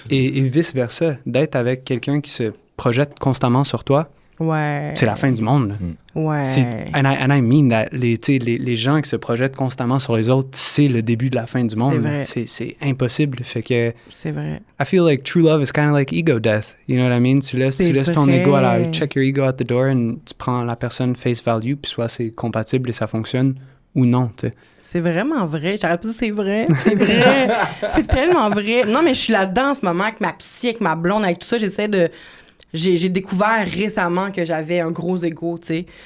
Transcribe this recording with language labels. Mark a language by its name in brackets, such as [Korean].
[French] Et vice-versa, d'être avec quelqu'un qui se projette constamment sur toi, Ouais. c'est la fin du monde. Là. Ouais. [English] And I mean that. [French] Les gens qui se projettent constamment sur les autres, c'est le début de la fin du monde. vrai. C'est impossible. Fait que C'est vrai. [English] I feel like true love is kind of like ego death. You know what I mean? [French] Tu laisses ton vrai. [English] ego check your ego at the door and [French] tu prends la personne face value, puis soit c'est compatible et ça fonctionne ou non, tu sais. C'est vraiment vrai. J'arrête pas de dire c'est vrai. C'est vrai. C'est tellement vrai. Non, mais je suis là-dedans en ce moment avec ma psy, avec ma blonde, avec tout ça. J'essaie de... J'ai découvert récemment que j'avais un gros ego, tu sais.